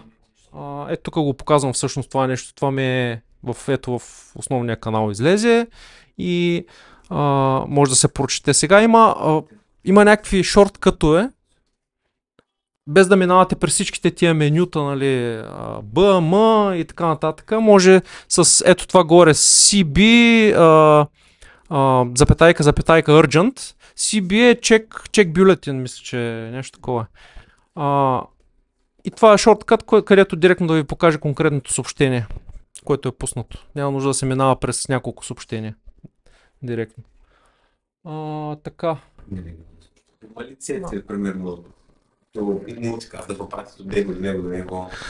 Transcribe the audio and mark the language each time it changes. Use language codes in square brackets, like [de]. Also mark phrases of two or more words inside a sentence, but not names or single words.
[bg] Ето тук го показвам всъщност това нещо. Това ми е в основния канал излезе и може да се прочете. Сега има някакви шорткътове, без да минавате през всичките тия менюта, нали, B, M и така нататък, може с ето това горе CB, запетайка urgent. CB е [en] check bulletin, [bg] мисля, че е нещо такова. И това е шорткът, където директно да ви покаже конкретното съобщение, което е пуснато. Няма нужда да се минава през няколко съобщения. Директно. Така. Има ли цели, примерно, мултикаст да попратят от него до него?